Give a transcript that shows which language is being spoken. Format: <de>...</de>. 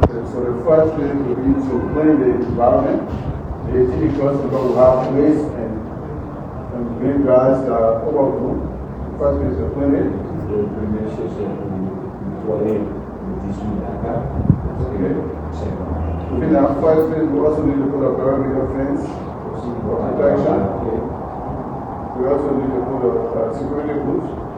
<en>So the first phase will be to plan the environment. The 18 acres will have waste and green grass that are overgrown. The first phase is planning.</en> <fr>Le premier c'est nettoyer le 18 acres.</fr> <en>Okay. In our first phase, we also need to put a perimeter fence for protection. We also need to put a security booth.</en>